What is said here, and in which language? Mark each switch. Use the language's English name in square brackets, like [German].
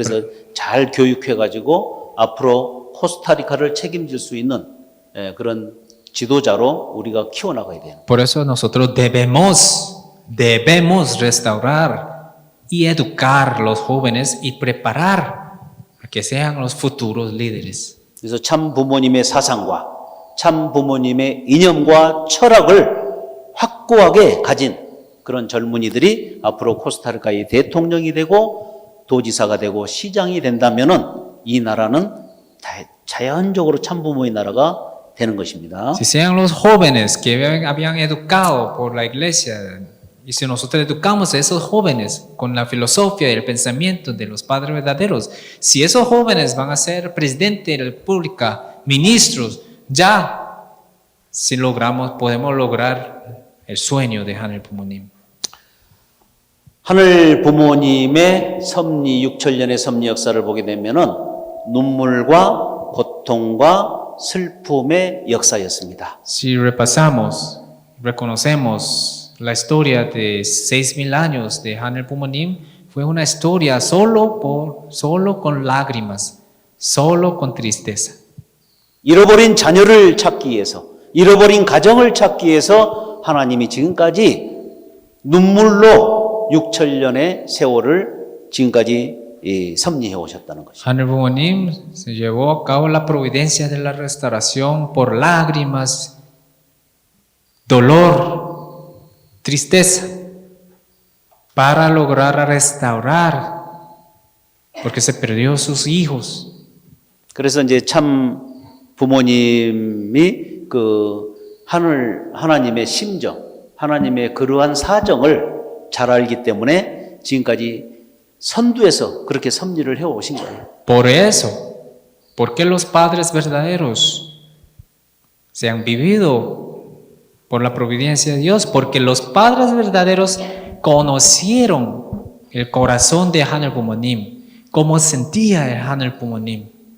[Korean] 그래서 잘 교육해 가지고 앞으로 코스타리카를 책임질 수 있는 그런 지도자로 우리가 키워나가야 돼요. [Spanish] Por eso nosotros debemos restaurar y educar los jóvenes y preparar a que sean los futuros líderes. [Korean] 그래서 참 부모님의 사상과 참 부모님의 이념과 철학을 확고하게 가진 그런 젊은이들이 앞으로 코스타리카의 대통령이 되고 도지사가 되고 시장이 된다면은 이 나라는 자연적으로 참 부모의 나라가 되는 것입니다. [Spanish] Si sean los jóvenes que habían educado por la iglesia, y si nosotros educamos a esos jóvenes con la filosofía y el pensamiento de los padres verdaderos, si esos jóvenes van a ser presidente de la república, ministros, ya si podemos lograr el sueño de 하늘 부모님. [Korean] 하늘 부모님의 섭리 6천년의 섭리 역사를 보게 되면은 눈물과 고통과 슬픔의 역사였습니다. [Spanish] Si repasamos, reconocemos la historia de 6,000 años de 하늘 부모님, fue una historia solo con lágrimas, solo con tristeza. [Korean] 잃어버린 자녀를 찾기 위해서, 잃어버린 가정을 찾기 위해서 하나님이 지금까지 눈물로 6천년의 세월을 지금까지 섭리해 오셨다는 것입니다. [Spanish] 하늘 부모님 se llevó a cabo la providencia de la restauración por lágrimas, dolor, tristeza, para lograr restaurar, porque se perdió sus hijos, [Korean] 그래서 이제 참 부모님이 그 하나님의 심정, 하나님의 그러한 사정을 잘 알기 때문에 지금까지 선두에서 그렇게 섭리를 해오신 거예요. [Spanish] Por eso, porque los padres verdaderos se han vivido por la providencia de Dios, porque los padres verdaderos conocieron el corazón de 하늘 부모님, cómo sentía el 하늘 부모님.